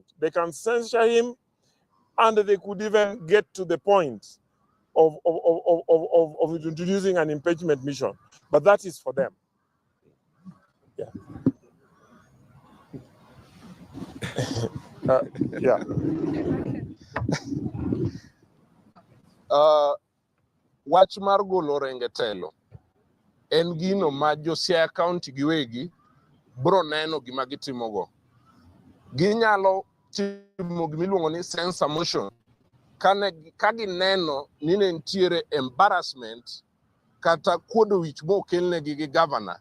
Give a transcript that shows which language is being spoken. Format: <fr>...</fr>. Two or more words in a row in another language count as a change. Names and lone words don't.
<en>They can censure him, and they could even get to the point of introducing an impeachment mission. But that is for them. Yeah. Yeah.</en> <luo>Wach mar golo rengetelo en gino ma jo Siaya County giwegi bro neno gima gitimogo. Ginyalo timo gimiluongo ni</luo> <en>censor motion</en> <luo>ka gineno ni ne nitiere embarrassment kata kuodo wich mokelnegi gi governor.</luo>